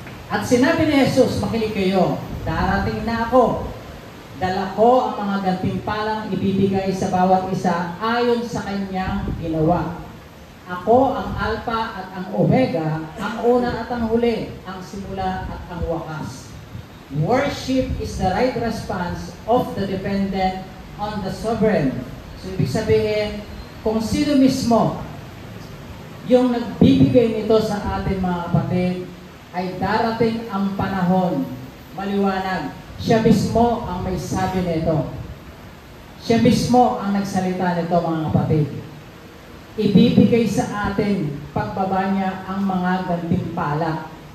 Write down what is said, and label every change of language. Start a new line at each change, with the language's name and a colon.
Filipino: At sinabi ni Jesus, makinig kayo, darating na ako. Dala ko ang mga gantimpalang ibibigay sa bawat isa ayon sa kanyang ginawa. Ako ang Alpha at ang Omega, ang una at ang huli, ang simula at ang wakas.
English: Worship is the right response of the dependent on the sovereign.
Filipino: So, ibig sabihin, kung sino mismo yung nagbibigay nito sa atin mga kapatid, ay darating ang panahon, maliwanag, siya mismo ang may sabi nito. Siya mismo ang nagsalita nito mga kapatid. Ibibigay sa atin pagbaba niya ang mga gantimpala.